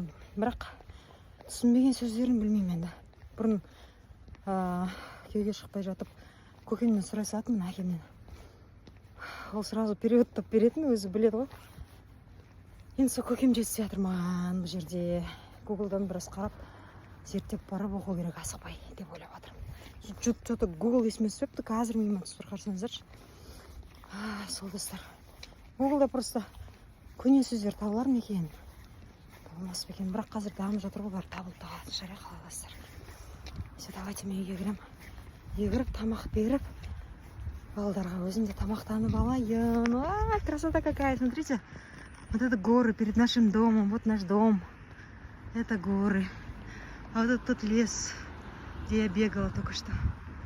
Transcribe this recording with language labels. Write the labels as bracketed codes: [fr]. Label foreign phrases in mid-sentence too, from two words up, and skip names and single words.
[kk] Бірақ түсінбеген сөздерін білмеймін енді. Бұрын кеуге шықпай жатып, көкемнен сұрай салатынмын, әкемнен. Ол сразу переводтап беретін, өзі біледі ғой. Енді сол көкем жетіспей жатыр маған бұл жерде. Гуглдан біраз қарап, зерттеп барып оқу керек, асықпай деп ойлап жатырмын. Что-то Google есіме түсіпті, қазір миыма түсіп қарсаңыздаршы. Сол достар. Гуглда просто көне сөздер табылар ма екен? Табылмас па екен, бірақ қазір дамып жатыр ғой, бәрі табылып қалатын шығар, қаласыздар. [ru] Все, давайте [kk] мен үйге кірем. Егіріп, тамақ беріп, балдарға өзім де тамақтанып алайын. [ru] Красота какая, смотрите. Вот это горы перед нашим домом, вот наш дом. Это горы. А вот этот тот лес, где я бегала только что.